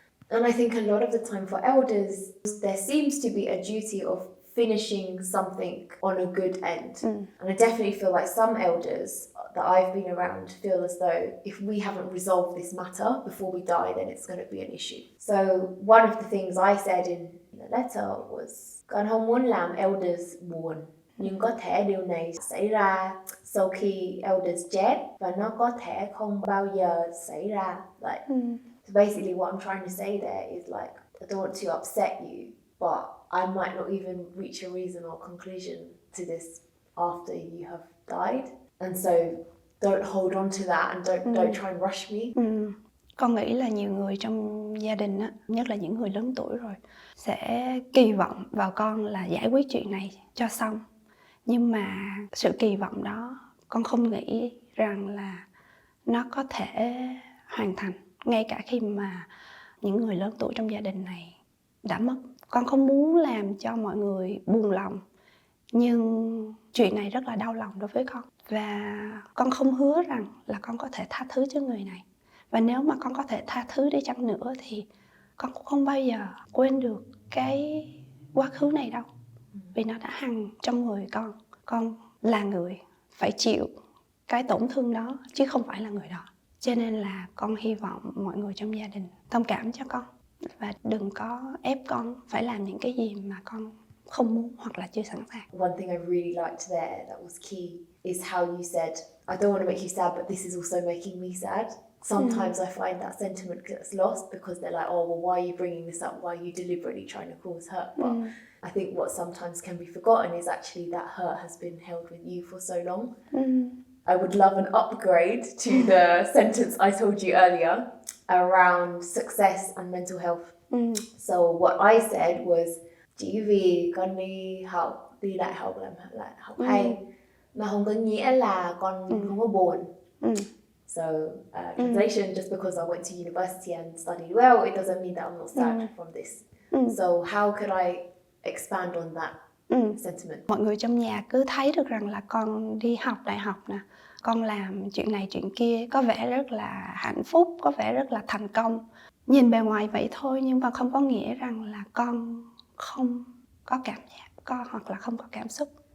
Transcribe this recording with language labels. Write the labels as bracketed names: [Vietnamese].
[English] And I think a lot of the time for elders, there seems to be a duty of finishing something on a good end. And I definitely feel like some elders that I've been around feel as though if we haven't resolved this matter before we die, then it's going to be an issue. So one of the things I said in the letter was, [Vietnamese] con không muốn làm elders buồn, nhưng có thể điều này xảy ra sau khi elders chết và nó có thể không bao giờ xảy ra. [English] Like, so basically what I'm trying to say there is, like, I don't want to upset you, but I might not even reach a reason or conclusion to this after you have died. And so don't hold on to that and don't try and rush me. [Vietnamese] Con nghĩ là nhiều người trong gia đình á, nhất là những người lớn tuổi rồi, sẽ kỳ vọng vào con là giải quyết chuyện này cho xong. Nhưng mà sự kỳ vọng đó con không nghĩ rằng là nó có thể hoàn thành ngay cả khi mà những người lớn tuổi trong gia đình này đã mất. Con không muốn làm cho mọi người buồn lòng, nhưng chuyện này rất là đau lòng đối với con. Và con không hứa rằng là con có thể tha thứ cho người này. Và nếu mà con có thể tha thứ đi chăng nữa thì con cũng không bao giờ quên được cái quá khứ này đâu. Vì nó đã hằn trong người con. Con là người phải chịu cái tổn thương đó, chứ không phải là người đó. Cho nên là con hy vọng mọi người trong gia đình thông cảm cho con. Và đừng có ép con phải làm những cái gì mà con không muốn hoặc là chưa sẵn sàng. [English] One thing I really liked there that was key is how you said, I don't want to make you sad, but this is also making me sad. Sometimes I find that sentiment gets lost because they're like, oh, well, why are you bringing this up? Why are you deliberately trying to cause hurt? But I think what sometimes can be forgotten is actually that hurt has been held with you for so long. I would love an upgrade to the sentence I told you earlier. around success and mental health. So what I said was [Vietnamese] chỉ vì con đi đại học làm lại học hay mà không có nghĩa là con không có buồn. [English] So translation, just because I went to university and studied well, it doesn't mean that I'm not sad from this. So how could I expand on that sentiment? [Vietnamese] Mọi người trong nhà cứ thấy được rằng là con đi học đại học nè, con làm chuyện này chuyện kia, có vẻ rất là hạnh phúc, có vẻ rất là thành công. Nhìn bề ngoài vậy thôi, nhưng mà không có nghĩa rằng là con không có cảm giác, hoặc là không có cảm xúc.